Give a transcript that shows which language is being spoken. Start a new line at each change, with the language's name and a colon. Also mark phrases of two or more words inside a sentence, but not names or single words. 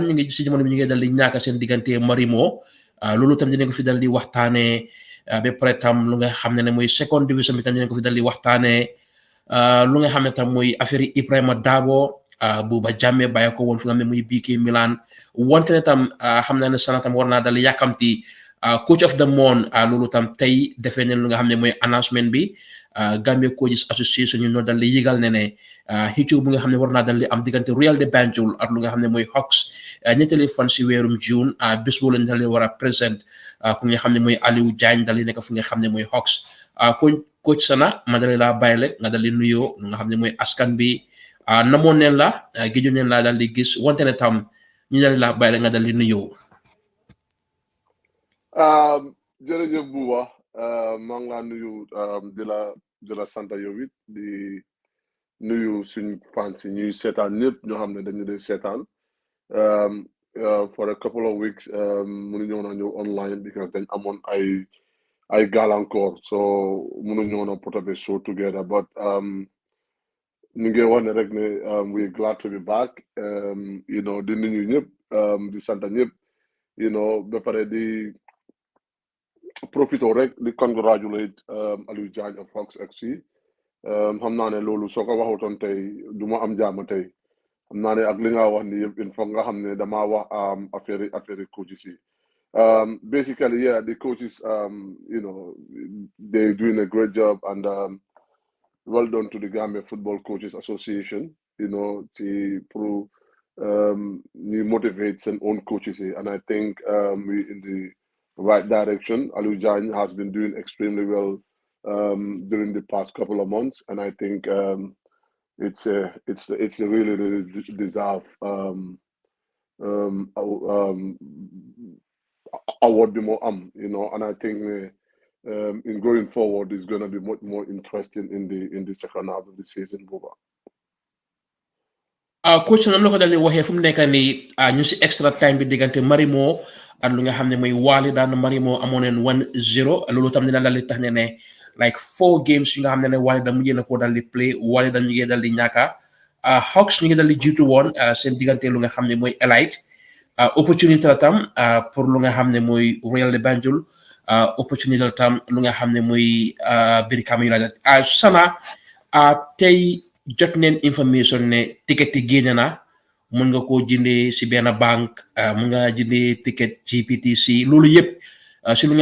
Wolof: ñu ngi si jamono bi ñu ngi dal di ñàkk seen diggante Marimo loolu tam dinañ ko fi dal di waxtaanee ba pare tam lu nga xam ne mooy
English: second division
Wolof: bi tam dinañ ko fi dal di waxtaanee lu nga xam ne tam mooy affaire yi Ibrahima Dabo Buuba Jammeh bàyyi ko woon fu nga xam ne muy BK Milan wante ne tam xam naa ne sana tam war naa dal yàkkamti
English: coach of the month
Wolof: loolu tam tey defee neen lu nga xam ne mooy announcement bi Gambia Coaches Association ñu ñoo dal di yëgal ne xëccoo bu nga xam ne war naa dal di am diggante Royal de Banjul ak lu nga xam ne mooy Hawks ñetteeli fan si weerum June bés boo leen dal di war a présent ku nga xam ne mooy Aliou Diagne dal di nekk fu nga xam ne mooy Hawks coach sana ma dal di laa bàyyi rek nga dal di nuyoo lu nga xam ne mooy askan bi namoon neen la géju neen laa dal di gis wante ne tam ñu dal di laa bàyyi rek nga dal di nuyoo. jërëjëf Buuba maa ngi laa nuyu di la sant yow it di nuyu suñ fans yi ñuy seetaan ñëpp ñoo xam ne dañu dee seetaan
English: for a couple of weeks
Wolof: mënuñoo na ñëw online because dañ amoon ay gàllankoor so mënuñoo na
English: put up a show together
Wolof: but ñu ngi wax ne rek ne
English: we glad to be back
Wolof: di nuyu ñëpp di sant ñëpp ba pare di profito rek di congratulate Aliou Diagne of Hawks FC xam naa ne loolu soo ko waxutoon tey du ma am jaama tey xam naa ne ak li nga wax ni yëpp
French: il faut
Wolof: nga xam ne damaa wax affaire coaches yi
English: basically yeah the coaches they doing a great job and well done to the Gambia Football Coaches Association
Wolof: pour ñu motivate seen own coaches yi
English: and I think we in the right direction. Aliou Diagne has been doing extremely well during the past couple of months, and I think it's a really deserved award and I think in going forward is going to be much more interesting in the second half of the season.
Wolof: coach nam la ko dal di waxee fu mu nekk nii ñu si
English: extra time
Wolof: bi diggante Marimo ak lu nga xam ne mooy Wali daan Marimo amoon neen 1-0 loolu tam dina dal di tax ne
English: like 4 games
Wolof: yi nga xam ne Wali da mujjee na koo dal di play Wali da ñu ngi dal di ñàkka Hawks ñu ngi dal di jiitu woon seen diggante lu nga xam ne mooy Elite opportunité la tam pour lu nga xam ne mooy Royal de Banjul opportunité la tam lu nga xam ne mooy Brikama United sana tey jot neen information ne ticket yi génne na mun nga koo jëndee si benn banque mun nga jëndee ticket GPTC loolu yëpp si lu nga